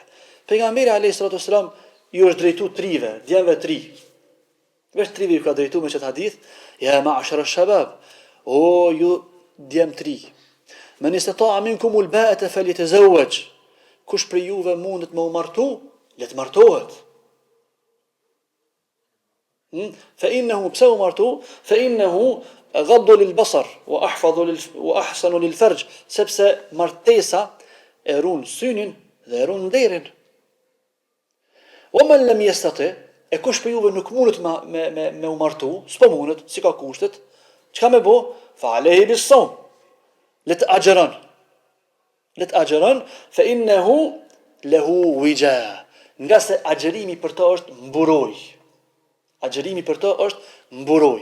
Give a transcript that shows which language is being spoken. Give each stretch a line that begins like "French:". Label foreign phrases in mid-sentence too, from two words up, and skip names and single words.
Albanian: Pejgamberi
Arabic: عليه الصلاة والسلام
Albanian: ju është drejtuar trive, djemve tri. Vesh trive ju ka drejtuar me këtë hadith,
Arabic: يا معشر الشباب,
Albanian: o ju djem tri.
Arabic: من استطاع منكم الباءة فليتزوج.
Albanian: Kush prej juve mundet me u martu, le të martohet.
Arabic: فإنه
Albanian: pse u martu,
Arabic: فإنه أغض للبصر وأحصن للفرج,
Albanian: sepse martesa e ruan synin dhe e ruan nderin.
Arabic: ومن لم يستطع,
Albanian: e kush prej juve nuk mundet me u martu, s'po mundet, si ka kushtet, çka me bë?
Arabic: فعليه بالصوم.
Albanian: Let agjeron,
Arabic: فإنه له وجاء.
Albanian: Nga se agjerimi për të është mburoj. Agjerimi për të është mburoj.